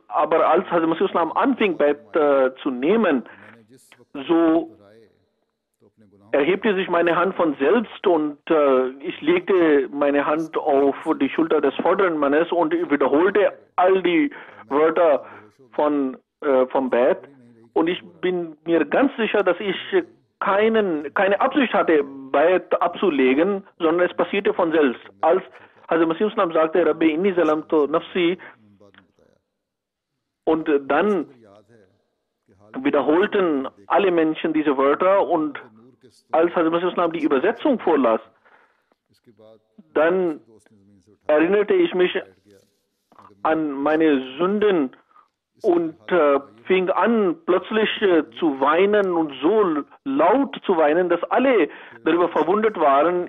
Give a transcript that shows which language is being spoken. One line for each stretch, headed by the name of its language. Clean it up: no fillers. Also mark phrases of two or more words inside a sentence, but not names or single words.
German: Aber als Hazrat Masih Islam anfing, Bait zu nehmen, so erhebte sich meine Hand von selbst und ich legte meine Hand auf die Schulter des vorderen Mannes und wiederholte all die Wörter vom Bait. Und ich bin mir ganz sicher, dass ich keine Absicht hatte, Bait abzulegen, sondern es passierte von selbst. Als Hazrat Masih Islam sagte,
Arabic: رب إني ظلمت نفسي,
German: und dann wiederholten alle Menschen diese Wörter und als Hazrat Masih Islam die Übersetzung vorlas, dann erinnerte ich mich an meine Sünden und fing an plötzlich zu weinen und so laut zu weinen, dass alle darüber verwundert waren.